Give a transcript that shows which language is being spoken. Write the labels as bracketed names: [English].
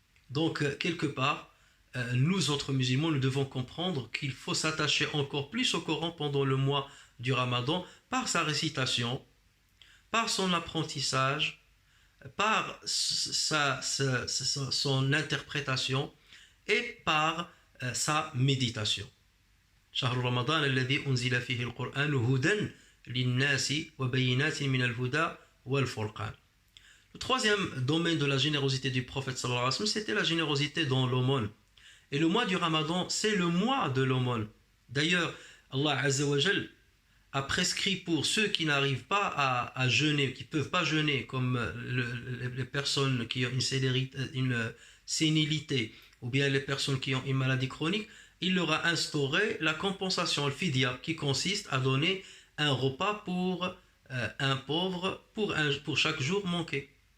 [French] Donc, quelque part, nous autres musulmans, nous devons comprendre qu'il faut s'attacher encore plus au Coran pendant le mois du Ramadan par sa récitation, par son apprentissage, par son interprétation et par sa méditation. [Arabic] شهر رمضان الذي أنزل فيه القرآن هدى للناس وبينات من الهدى والفرقان. [French] Le troisième domaine de la générosité du prophète sallallahu alayhi wa sallam, c'était la générosité dans l'aumône. Et le mois du Ramadan, c'est le mois de l'aumône. D'ailleurs, Allah Azza wa Jal a prescrit pour ceux qui n'arrivent pas à jeûner, qui ne peuvent pas jeûner, comme les personnes qui ont une sénilité, ou bien les personnes qui ont une maladie chronique, il leur a instauré la compensation, le fidya, qui consiste à donner un repas pour un pauvre pour chaque jour manqué.